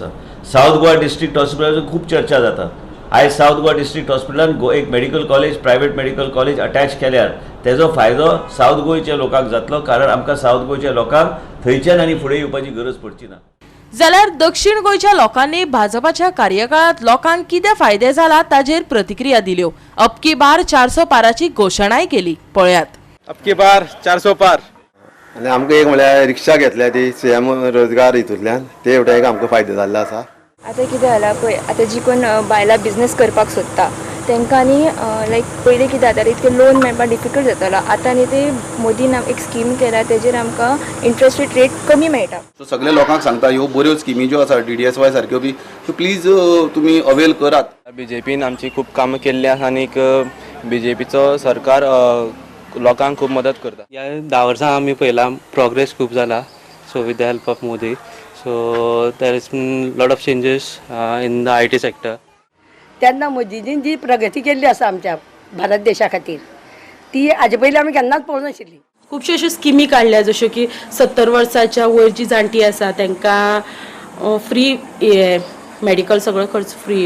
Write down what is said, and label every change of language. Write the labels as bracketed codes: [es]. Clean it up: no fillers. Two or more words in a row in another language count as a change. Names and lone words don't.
[kok] सावथ गोवा डिस्ट्रिक्ट हॉस्पिटलाचो खूब चर्चा जाता. आयज सावथ गोवा डिस्ट्रिक्ट हॉस्पिटलान एक [en] medical college, private medical college [kok] अटॅच केल्यार तेजो फायदो सावथ गोंयच्या लोकांक जातलो. कारण आमकां सावथ गोंयच्या लोकांक थंयच्यान आनी फुडें येवपाची गरज पडची ना. जाल्यार दक्षिण गोंयच्या लोकांनी भाजपाच्या कार्यकाळात लोकांक कितें फायदे जाला ताजेर प्रतिक्रिया दिल्यो. [hi] अब की बार 400 [kok] पाराची घोशणाय केली. पळयात. [hi] अब की बार 400 पार. [kok] आनी आमकां एक म्हळ्यार रिक्षा घेतल्या ती सीएम रोजगार हितूंतल्यान ते हेवटेन एक आमकां फायदो जाल्लो आसा. आतां कितें जाला पळय, आतां जी कोण बायलां बिझनेस करपाक सोदता तांकां न्ही लायक पयलीं कितें जातालें इतकें लोन मेळपाक डिफिकल्ट जातालो. आतां न्ही ते मोदीन एक स्कीम केल्या तेजेर आमकां [en] interest rate [kok] कमी मेळटा. सो सगळे लोकांक सांगता ह्यो बऱ्यो स्किमी ज्यो आसा DDSY सारक्यो बी त्यो प्लीज तुमी अवेल करात. BJPन आमची खूब कामां केल्ली आसा आनी BJPचो सरकार लोकांक खूब मदत करता. ह्या 10 वर्सां आमी पळयलां प्रोग्रेस खूब जाला. [en] So with the help of Modi so there is lot of changes in the IT sector. [kok] तेन्ना मोदीजीन जी प्रगती केल्ली आसा आमच्या भारत देशा खातीर ती हाजे पयलीं आमी केन्नाच पळोवंक नाशिल्ली. खुबश्यो अश्यो स्किमी काडल्या जश्यो की 70 वर्साच्या वयर जी जाणटी आसा तांकां [en] free medical [kok] सगळो खर्च फ्री.